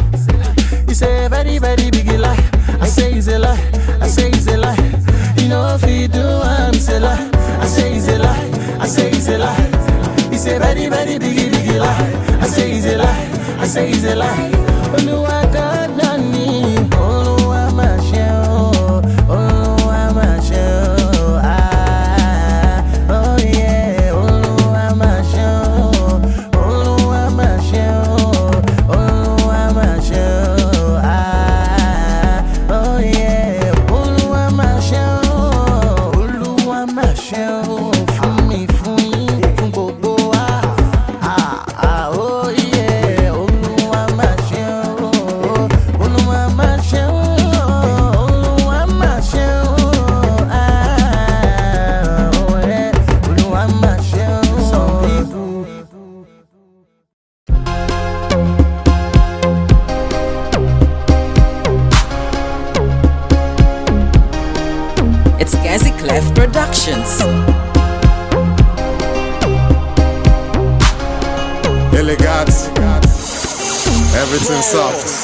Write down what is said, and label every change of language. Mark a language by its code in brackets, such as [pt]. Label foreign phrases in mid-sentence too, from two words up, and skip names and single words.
[en] It's a very big lie. I say it's a lie, I say it's a lie. You know if you do, it's a lie. I say it's a lie, I say it's a lie. It's a very big lie. I say it's a lie, I say it's a lie. [yo] Oluwa God nani, Oluwa ma sheo, Oluwa ma sheo. [en] Oh yeah, [yo] Oluwa ma sheo, Oluwa ma sheo, Oluwa ma sheo. [en] Oh yeah, [yo] Oluwa ma sheo, Oluwa ma sheo. Fún mi, fún yín, fún gbogbo wa. [en] Oh yeah, [yo] Oluwa ma sheo, Oluwa ma sheo, Oluwa ma sheo. [en] Oh yeah, [yo] Oluwa ma sheo. [en] Some people. It's Gazi Clef Productions. Elegant, everything soft.